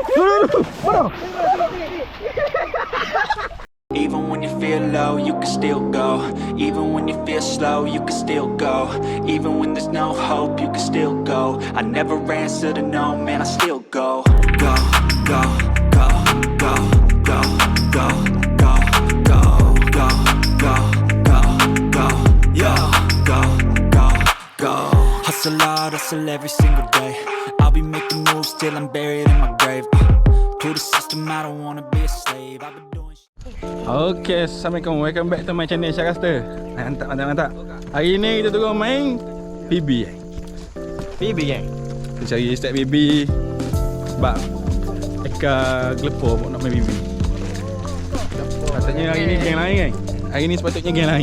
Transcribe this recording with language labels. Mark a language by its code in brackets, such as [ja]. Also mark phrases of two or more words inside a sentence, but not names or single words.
[en] Even when you feel low, you can still go. Even when you feel slow, you can still go. Even when there's no hope, you can still go. I never answer to no, man, I still go. Go, go, go, go, go, go, go, go, go, go, go, go, yo, go, go, go. Hustle hard, hustle every single day. I'll be making moves till I'm buried in my grave. To the system, I don't wanna be a slave. I've been doing. [ms] Okay, Assalamualaikum. [en] Welcome back to my channel Syarasta. [ms] Mantap. Hari ni kita turun main PB. PB kan? Kita cari start PB sebab Eka gelepo pun nak main PB. Patutnya hari ni geng lain kan? Hari ni sepatutnya geng lain.